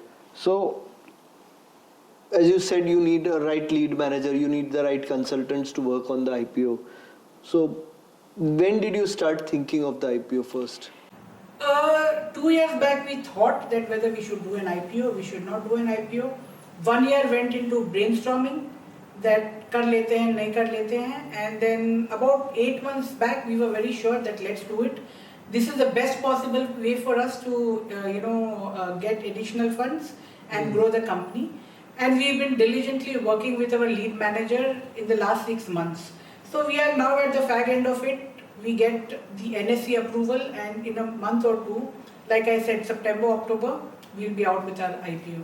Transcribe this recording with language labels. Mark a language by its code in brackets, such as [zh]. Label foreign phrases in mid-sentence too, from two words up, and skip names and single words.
[en] So, as you said, you need a right lead manager, you need the right consultants to work on the IPO. So, when did you start thinking of the IPO first? 2 years back, we thought that whether we should do an IPO, we should not do an IPO. 1 year went into brainstorming that [hi] कर लेते हैं, नहीं कर लेते हैं. [en] And then about 8 months back, we were very sure that let's do it. This is the best possible way for us to, get additional funds and grow the company. And we've been diligently working with our lead manager in the last 6 months. So we are now at the fag end of it. We get the NSE approval, and in a month or two, like I said, September, October, we'll be out with our IPO.